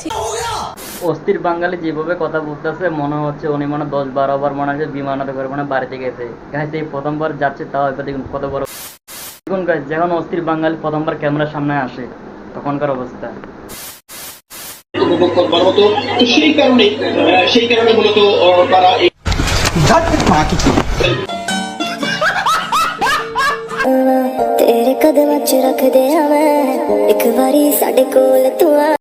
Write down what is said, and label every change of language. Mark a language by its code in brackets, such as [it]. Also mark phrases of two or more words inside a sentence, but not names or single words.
[bn] অস্থির বাঙালি যেভাবে কথা বলতেছে, মনে হচ্ছে উনি মনে 10-12 বার মনে হচ্ছে বিমানতে করে মানে বাড়িতে গেছে। গাইস, এই প্রথমবার যাচ্ছে, তাও এবার দেখুন কত বড়। দেখুন গাইস, যখন অস্থির বাঙালি প্রথমবার ক্যামেরার সামনে আসে তখনকার অবস্থা। উপভোগ করবার মতো, তো সেই কারণে মূলত তারা [pa] ਤੇਰੇ ਕਦਮ ਚ ਰੱਖ ਦੇ ਮੈਂ ਇੱਕ ਬਾਰੀ ਸਾਡੇ ਕੋਲ ਤੂੰ